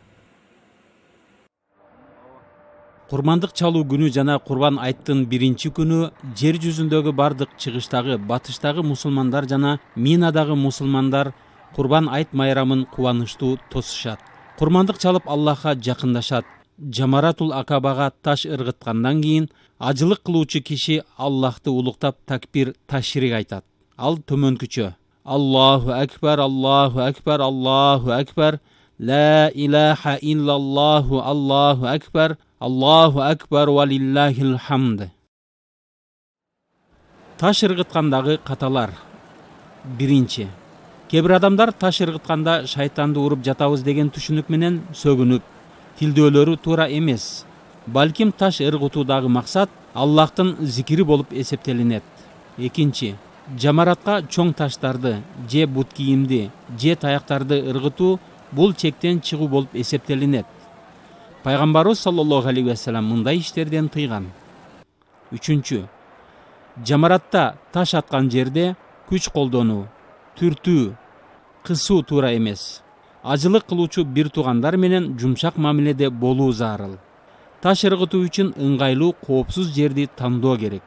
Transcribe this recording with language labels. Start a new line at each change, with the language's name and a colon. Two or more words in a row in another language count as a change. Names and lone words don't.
Kyrgyz: Курмандык чалуу күнү жана Курбан айттын биринчи күнү жер жүзүндөгү бардык чыгыштагы, батыштагы мусулмандар жана Минадагы мусулмандар Курбан айт майрамын кубанычтуу тосушат. Курмандык чалып Аллахка жакындашат. Жамаратул Акабага таш ыргыткандан кийин ажылык кылуучу киши Аллахты улуктап такбир ташрик айтат. Ал төмөнкүчө:
Arabic: الله أكبر، الله أكبر، الله أكبر، لا إله إلا الله، الله أكبر، الله أكبر ولله الحمد.
Kyrgyz: Таш ыргыткандагы каталар. Биринчи. Кээ бир адамдар таш ыргытканда шайтанды уруп жатабыз деген түшүнүк менен сөгүнүп, тилдөөлөрү туура эмес. Балким таш ыргытуудагы максат Аллахтын зикири болуп эсептелинет. Экинчи. Жамаратка чоң таштарды, же бут кийимди, же таяктарды ыргытуу бул чектен чыгуу болуп эсептелинет. Пайгамбарыбыз
Arabic: صلى الله عليه وسلم
Kyrgyz: мындай иштерден тыйган. Үчүнчү. Жамаратта таш аткан жерде күч колдонуу, түртүү, кысуу туура эмес. Ажылык кылуучу бир туугандар менен жумшак мамиледе болуу зарыл. Таш ыргытуу үчүн ыңгайлуу, коопсуз жерди тандоо керек.